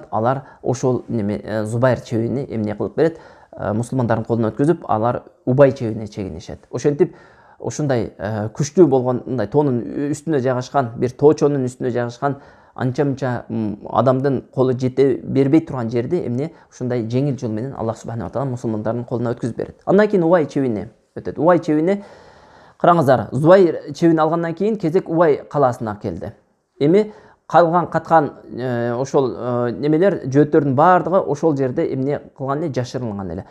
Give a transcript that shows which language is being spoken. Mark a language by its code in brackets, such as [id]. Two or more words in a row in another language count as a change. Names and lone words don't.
[ky] Алар ошол Зубайр чебини эмне кылып берет? Мусулмандардын колуна өткөзүп, алар Убай чебине чегинишет. Ошентип ушундай күчтүү болгон мындай тоонун үстүнө жайгашкан, бир тоочонун үстүнө жайгашкан анча-мынча адамдын колу жете бербей турган жерди эмне ушундай жеңил жол менен Аллах [ar] سبحانه وتعالى [ky] мусулмандардын колуна өткөзүп берет. Андан кийин Убай чебине өтөт. Убай чебине караңыздар, Зубайр чебин алгандан кийин кезек Убай калаасына келди. Эми калган каткан ошол немелер жөөттөрдүн бардыгы ошол жерде эмне кылган эле, жашырылган эле.